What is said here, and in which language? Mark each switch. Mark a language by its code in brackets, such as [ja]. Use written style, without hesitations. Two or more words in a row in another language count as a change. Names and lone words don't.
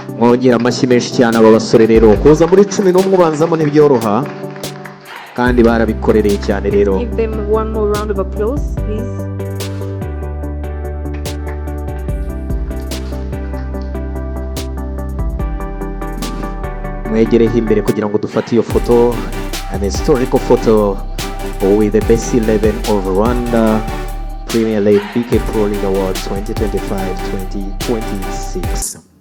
[rw] twongera amashyi menshi cyane aba basore rero kuza muri 11 ubanzamo ntibyoroha kandi barabikorereye cyane rero. [en] Give them one more round of applause, please. [rw] Mwegereho imbere kugira ngo dufate iyo foto, [en] an historical photo with the best 11 of Rwanda Premier League BK Pro League Award 2025-2026.